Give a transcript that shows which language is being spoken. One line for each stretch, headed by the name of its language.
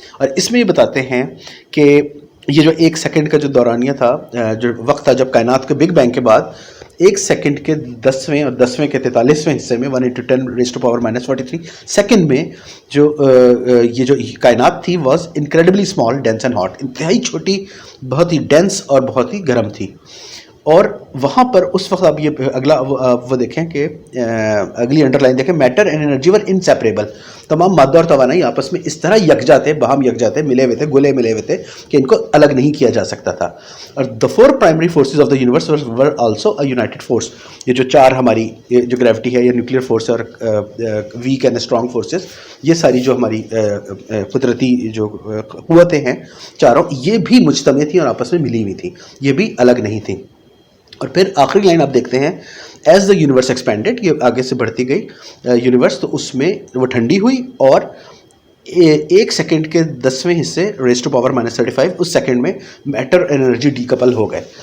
Urdu: اور اس میں یہ بتاتے ہیں کہ یہ جو ایک سیکنڈ کا جو دورانیہ تھا، جو وقت تھا جب کائنات کے بگ بینگ کے بعد ایک سیکنڈ کے 10ویں اور 10ویں کے 43ویں حصے میں 1×10⁻⁻43 سیکنڈ میں جو یہ جو کائنات تھی
English: was incredibly small, dense and hot,
Urdu: انتہائی چھوٹی، بہت ہی ڈینس اور بہت ہی گرم تھی. اور وہاں پر اس وقت آپ یہ اگلا وہ دیکھیں کہ اگلی انڈر لائن دیکھیں،
English: Matter and energy were inseparable.
Urdu: تمام مادہ اور توانائی آپس میں اس طرح یکجا تھے، باہم یکجا تھے، ملے ہوئے تھے، گلے ملے ہوئے تھے کہ ان کو الگ نہیں کیا جا سکتا تھا.
English: اور the 4 primary forces of the universe were also a united force.
Urdu: یہ جو 4 ہماری جو گریوٹی ہے یا نیوکلیئر فورس اور ویک اینڈ اسٹرانگ فورسز، یہ ساری جو ہماری قدرتی جو قوتیں ہیں چاروں، یہ بھی مجتمع تھیں اور آپس میں ملی ہوئی تھیں، یہ بھی الگ نہیں تھیں. اور پھر آخری لائن آپ دیکھتے ہیں،
English: as the universe expanded,
Urdu: یہ آگے سے بڑھتی گئی یونیورس، تو اس میں وہ ٹھنڈی ہوئی اور ایک سیکنڈ کے 10ویں حصے (10⁻⁻35) اس سیکنڈ میں میٹر انرجی ڈی کپل ہو گئے.